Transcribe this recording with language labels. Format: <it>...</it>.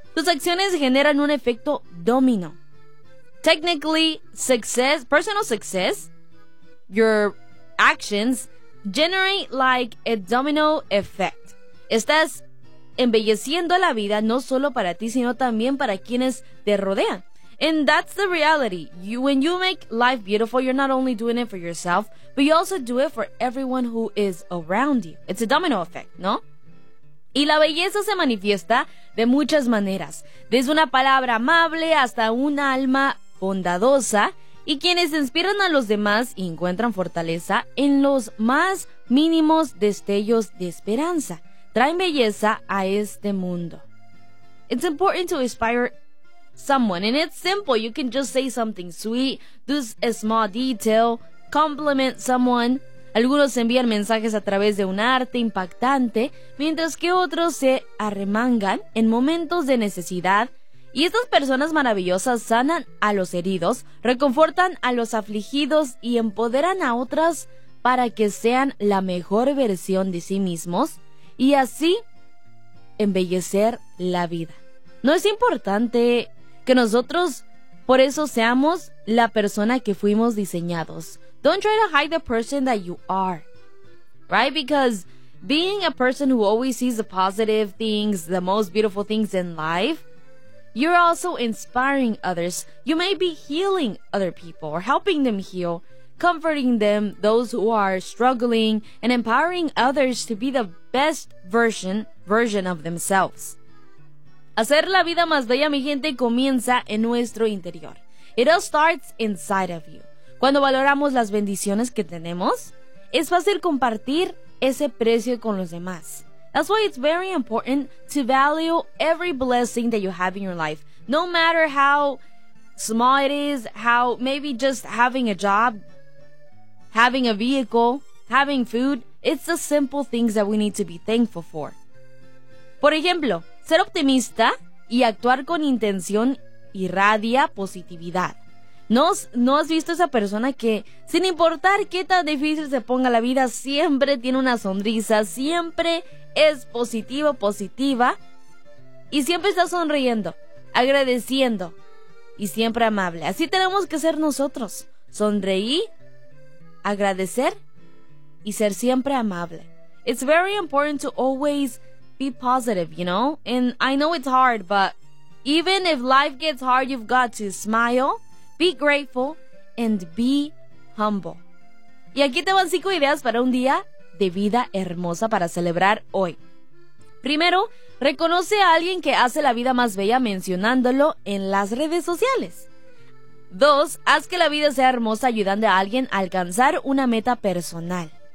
<es>Tus acciones generan un efecto domino.</es> <en>Technically, success, personal success, your actions generate like a domino effect.</en> <es>Estás embelleciendo la vida no solo para ti, sino también para quienes te rodean.</es> <en>And that's the reality. You, when you make life beautiful, you're not only doing it for yourself, but you also do it for everyone who is around you. It's a domino effect,</en> <es>¿no? Y la belleza se manifiesta de muchas maneras, desde una palabra amable hasta un alma bondadosa, y quienes inspiran a los demás y encuentran fortaleza en los más mínimos destellos de esperanza. Traen belleza a este mundo.</es> <en>It's important to inspire someone, and it's simple. You can just say something sweet, do a small detail, compliment someone.</en> <es>Algunos envían mensajes a través de un arte impactante, mientras que otros se arremangan en momentos de necesidad. Y estas personas maravillosas sanan a los heridos, reconfortan a los afligidos y empoderan a otras para que sean la mejor versión de sí mismos. Y así, embellecer la vida. No es importante que nosotros, por eso, seamos la persona que fuimos diseñados.</es> <en>Don't try to hide the person that you are, right? Because being a person who always sees the positive things, the most beautiful things in life, you're also inspiring others. You may be healing other people or helping them heal, comforting them, those who are struggling, and empowering others to be the best version of themselves.</en> <es>Hacer la vida más bella, mi gente, comienza en nuestro interior.</es> <en>It all starts inside of you.</en> <es>Cuando valoramos las bendiciones que tenemos, es fácil compartir ese precio con los demás.</es> <en>That's why it's very important to value every blessing that you have in your life. No matter how small it is, how maybe just having a job, having a vehicle, having food, it's the simple things that we need to be thankful for.</en> <es>Por ejemplo, ser optimista y actuar con intención irradia positividad. ¿No has visto esa persona que, sin importar qué tan difícil se ponga la vida, siempre tiene una sonrisa, siempre es positiva, positiva, y siempre está sonriendo, agradeciendo y siempre amable? Así tenemos que ser nosotros, sonreír, agradecer y ser siempre amable.</es> <en>It's very important to always be positive, you know? And I know it's hard, but even if life gets hard, you've got to smile, be grateful, and be humble.</en> <es>Y aquí te van 5 ideas para un día de vida hermosa para celebrar hoy. Primero, reconoce a alguien que hace la vida más bella mencionándolo en las redes sociales. 2, haz que la vida sea hermosa ayudando a alguien a alcanzar una meta personal.</es>